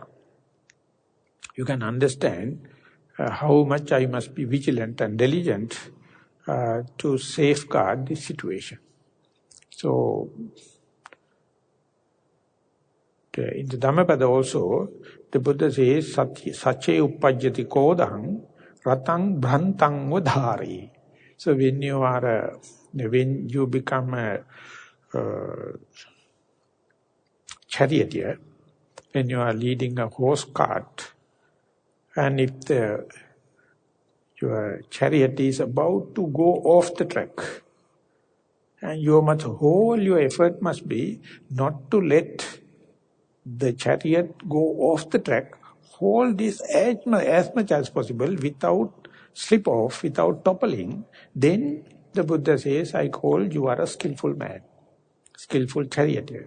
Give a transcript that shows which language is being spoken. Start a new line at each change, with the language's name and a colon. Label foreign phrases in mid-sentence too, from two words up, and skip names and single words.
English: You can understand how much I must be vigilant and diligent to safeguard this situation. So, in the Dhammapada also, the Buddha says,
Pali: Sache uppajjati kodang ratang bhrantang vadhari.
English: So when you are, when you become a charioteer, when you are leading a horse cart, and if your chariot is about to go off the track, and whole your effort must be not to let the chariot go off the track, hold this as much as possible without slip off, without toppling, then the Buddha says, I call you are a skillful man, skillful charioteer.